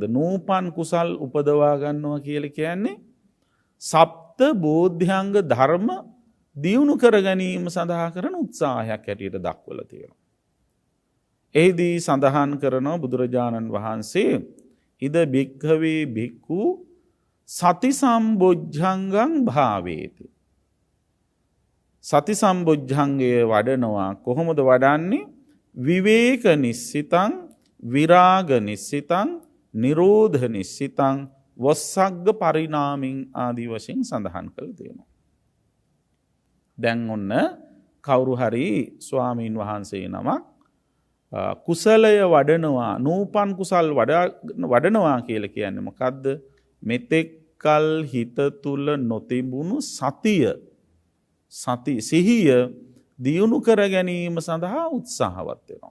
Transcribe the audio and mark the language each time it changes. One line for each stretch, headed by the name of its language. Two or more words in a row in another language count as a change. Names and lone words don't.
Sinhala: නූපන් කුසල් උපදවා ගන්නවා කියලා කියන්නේ සප්ත බෝධ්‍යංග ධර්ම දියුණු කර ගැනීම සඳහා කරන උත්සාහයක් හැටියට දක්වලා තියෙනවා. එහිදී සඳහන් කරනවා බුදුරජාණන් වහන්සේ
Pali: ඉද භික්ඛවේ භික්ඛු සති සම්බොජ්ජංගං භාවේති.
Sinhala: සති සම්බොජ්ජංගය වඩනවා කොහොමද වඩන්නේ?
Pali: විවේක නිස්සිතං විරාග නිස්සිතං නිරෝධ නිස්සිතං වස්සග්ග පරිණාමින්
Sinhala: ආදී වශයෙන් සඳහන් කළ තියෙනවා. දැන් ඔන්න කවුරු හරි ස්වාමීන් වහන්සේ නමක් කුසලය වඩනවා නූපන් කුසල් වඩනවා කියලා කියන්නේ මොකද්ද? මෙතෙක් කල් හිත තුල නොතිබුණු සිහිය දියුණු කර ගැනීම සඳහා උත්සාහවත් වෙනවා.